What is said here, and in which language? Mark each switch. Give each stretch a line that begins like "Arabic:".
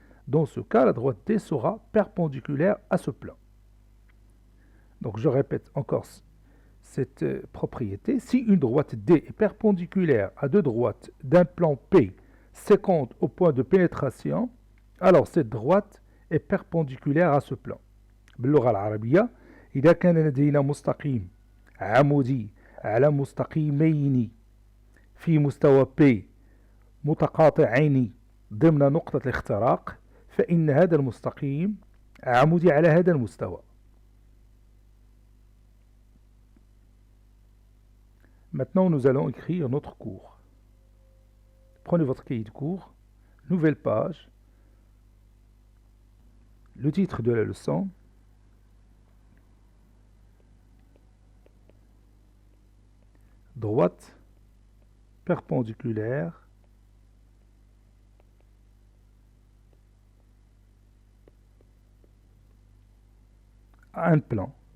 French: Dans ce cas, la droite D sera perpendiculaire à ce plan. Donc je répète encore cette propriété. Si une droite D est perpendiculaire à deux droites d'un plan P séquente au point de pénétration, alors cette droite est perpendiculaire à ce plan.
Arabic: باللغة العربية إذا كان لدينا مستقيم عمودي على مستقيمين في مستوى P متقاطعين ضمن نقطة الاختراق فإن هذا المستقيم عمودي على هذا المستوى.
French: Maintenant, nous allons écrire notre cours. Prenez votre cahier de cours, nouvelle page, le titre de la leçon, droite perpendiculaire à un plan.